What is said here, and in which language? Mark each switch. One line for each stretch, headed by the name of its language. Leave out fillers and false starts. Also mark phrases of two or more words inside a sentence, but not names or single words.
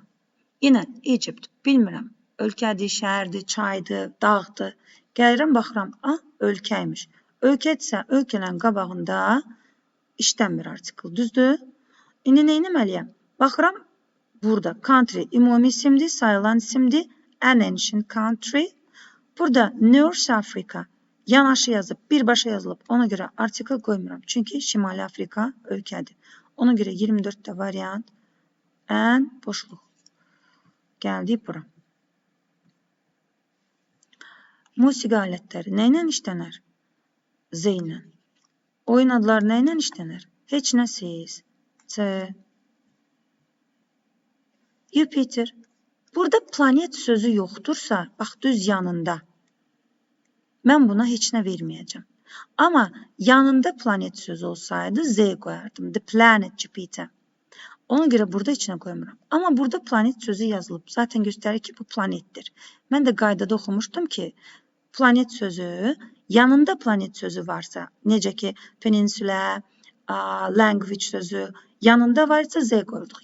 Azerbaijani: Yenə Egypt, bilmirəm. Ölkədir, şəhərdir, çaydır, dağdır. Gəlirəm, baxıram, ölkəymiş. Ölkədirsə, ölkələrin qabağında işlənmir artikl, düzdür? İndi nə etməliyəm? Baxıram, burada country ümumi isimdir, sayılan isimdir.
English: An ancient country.
Azerbaijani: Burada North Africa yanaşı yazıb, birbaşa yazılıb. Ona görə artikl qoymuram. Çünki Şimali Afrika ölkədir. Ona görə 24-də variant ən boşluq. Gəldik bura. Musiqi alətləri nə ilə işlənər? Z ilə. Oyun adları nə ilə işlənir? Heç nəsiz. C. Jupiter. Burada planet sözü yoxdursa, bax düz yanında. Mən buna heç nə verməyəcəm. Amma yanında planet sözü olsaydı Z qoyardım.
English: The planet Jupiter.
Azerbaijani: Ona görə burada içinə qoymuram. Amma burada planet sözü yazılıb. Zaten göstərir ki, bu planetdir. Mən də qaydada oxumuşdum ki, planet sözü, yanında planet sözü varsa, necə ki, peninsula, language sözü, yanında varsa Z qoyurduq.